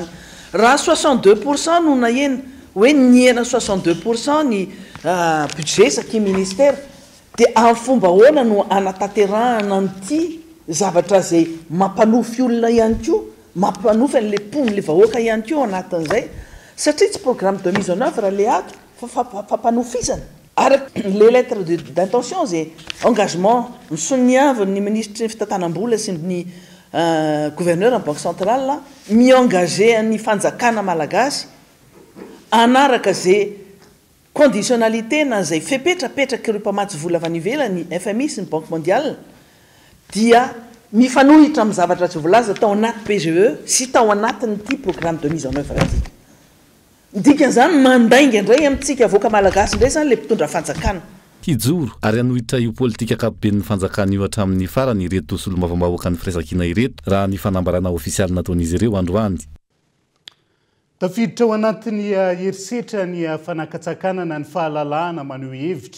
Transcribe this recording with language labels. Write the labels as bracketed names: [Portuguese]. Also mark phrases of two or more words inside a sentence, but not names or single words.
[Malagasy] Raha 62% no nahena hoe niena 62% ny budget saky ministère dia amin'ny fomba ahoana no anatanterahana an'ity zavatra zay mampanofy olona ihany koa, mampanofy an'le pony le vahoaka ihany koa anatin'izay satria tsy [French] programme de mise en œuvre [Malagasy] raha le ato fa fampanofisana araky [French] les lettres d'intention [Malagasy] zay engagement nisoniavin'ny ministre ny fitantanam-bola sy ny [French] gouverneur en banque centrale [Malagasy] mi-engagé ny fanjakana malagasy anaraka zay conditionnalité na zay fepetrapetraka ireo mpamatsy vola avy any ivelany FMI sy ny [French] banque mondiale [Malagasy] dia mifanohitra amin'ny zavatra tsy volaza tao anaty PGE sy tao anatin'ity [French] programme de mise en œuvre [Malagasy] ity. Dikan'izany mandainga indray amintsika avoaka malagasy indray zany le mpitondra fanjakana. Hijoro ary anohitra io politika akapoben'ny fanjakana io hatramin'ny farany ireto solomavambahoaka ny firaisakina ireto raha ny fanambarana ofisialy nataon'izy ireo androany. Tafiditra ao anatin'ny herisetra ny fanakatsakana ny fahalalahana maneho hevitra.